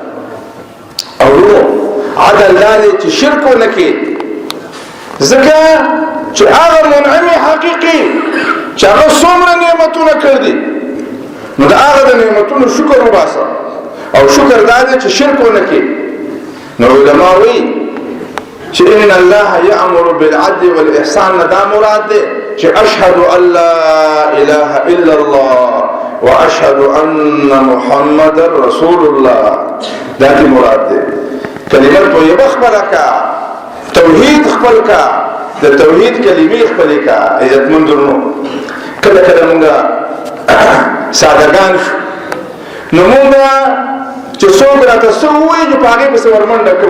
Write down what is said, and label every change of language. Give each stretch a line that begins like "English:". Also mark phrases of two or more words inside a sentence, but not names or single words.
Pashto: او عدل دا دی چې شرک ونه کړي، ځکه چې هغه منعم حقیقي چې هغه څومره نعمتونه کړي، نو د هغه د نعمتونو شکر وباسه. او شکر دا دی چې شرک ونه کړي. نو علما وایي چې
Arabic: ان الله یأمر بالعدل والإحسان
Pashto: دا مراد دی چې
Arabic: اشهد ان لا اله الا الله واشهد ان محمد رسول الله،
Pashto: دا دی مراد دی. کلمت طیبه خپل کا، توحید خپل کا، د توحید کلمې خپل کا. عزتمند ورونو کله کله موږ سادهګان نو موږ چې څوک راته څه ووایي چې په هغې پسې ورمنډه کوو.